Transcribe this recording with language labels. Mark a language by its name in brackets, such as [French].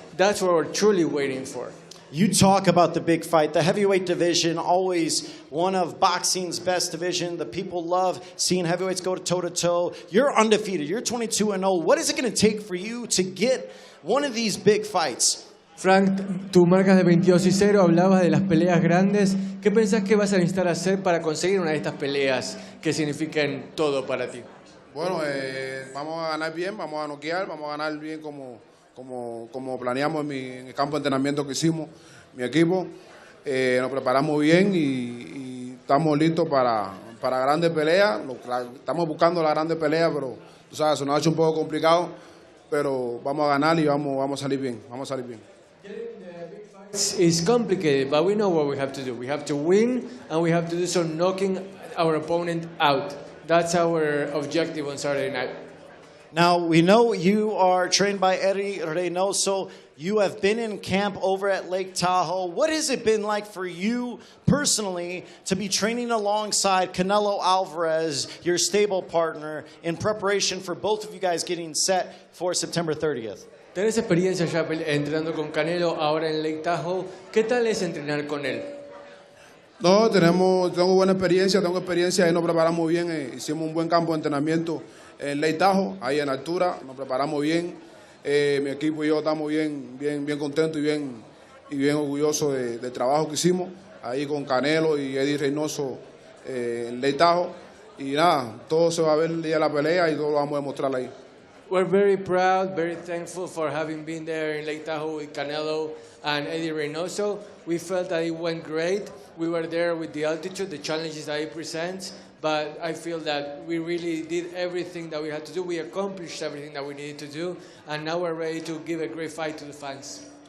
[English] That's what we're truly waiting for. You talk about the big fight, the heavyweight division, always one of boxing's best division. The people love seeing heavyweights go toe-to-toe. You're undefeated. You're 22-0. What is it going to take for you to get one of these big fights? [Spanish] Frank, tú marcas de 22-0, hablabas de las peleas grandes. ¿Qué pensás que vas a necesitar hacer para conseguir una de estas peleas que signifiquen todo para ti? Bueno, vamos a ganar bien, vamos a noquear, vamos a ganar bien como planeamos en el campo de entrenamiento que hicimos, mi equipo. Nos preparamos bien y estamos listos para grandes peleas. Estamos buscando la grande pelea, pero tú sabes, se nos ha hecho un poco complicado, pero vamos a ganar y vamos a salir bien, [English] It's complicated, but we know what we have to do. We have to win, and we have to do so knocking our opponent out. That's our objective on Saturday night. Now, we know you are trained by Eddie Reynoso. You have been in camp over at Lake Tahoe. What has it been like for you personally to be training alongside Canelo Alvarez, your stable partner, in preparation for both of you guys getting set for September 30th? [Spanish] Tenés experiencia ya entrenando con Canelo ahora en Lake Tahoe. ¿Qué tal es entrenar con él? No, tengo buena experiencia, ahí nos preparamos bien, hicimos un buen campo de entrenamiento en Lake Tahoe, ahí en altura, nos preparamos bien, mi equipo y yo estamos bien contentos y bien orgullosos del trabajo que hicimos, ahí con Canelo y Eddie Reynoso en Lake Tahoe, y nada, todo se va a ver el día de la pelea y todo lo vamos a demostrar ahí. [English] We're very proud, very thankful for having been there in Lake Tahoe with Canelo and Eddie Reynoso. We felt that it went great. We were there with the altitude, the challenges that he presents, but I feel that we really did everything that we had to do. We accomplished everything that we needed to do, and now we're ready to give a great fight to the fans.